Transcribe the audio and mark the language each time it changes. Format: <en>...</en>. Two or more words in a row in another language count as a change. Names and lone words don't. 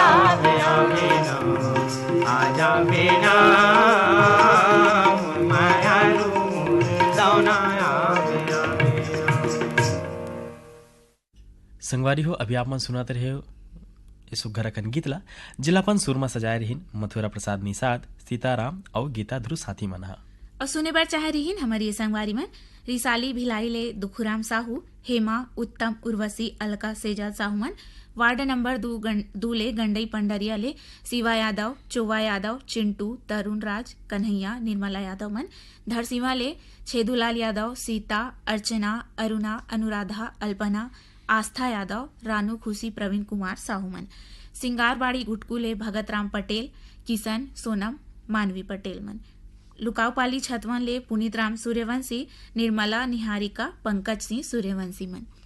<hne>दौनाया बेना बेना आजा बेना, मायारू दौनाया बेना बेना। संगवारी हो, अभी आप मन सुनाते रहे हो इस सुघरकन गीतला जिलापन सुरमा सजाए रहीन मथुरा प्रसाद निषाद, सीताराम और गीता ध्रुव साथी मन हा। और सुने बर चाह रहीन हमारी ये संगवारी में रिसाली भिलाई ले दुखुराम साहू, हेमा, उत्तम, उर्वशी, अलका, सेजल साहू मन, वार्ड नंबर 2 ले गंडई पंडरिया ले शिवा यादव, चोवा यादव, चिंटू, तरुण राज, कन्हैया, निर्मला यादव मन, धरसीवा ले छेदूलाल यादव, सीता, अर्चना, अरुणा, अनुराधा, अल्पना, आस्था यादव, रानू, खुशी, प्रवीण कुमार साहू मन, सिंगारबाड़ी गुटकू ले भगत राम पटेल, किशन, सोनम, मानवी पटेल मन, लुकावपाली छतवन ले पुनीत राम सूर्यवंशी, निर्मला, निहारिका, पंकज सिंह सूर्यवंशी मन।</hne>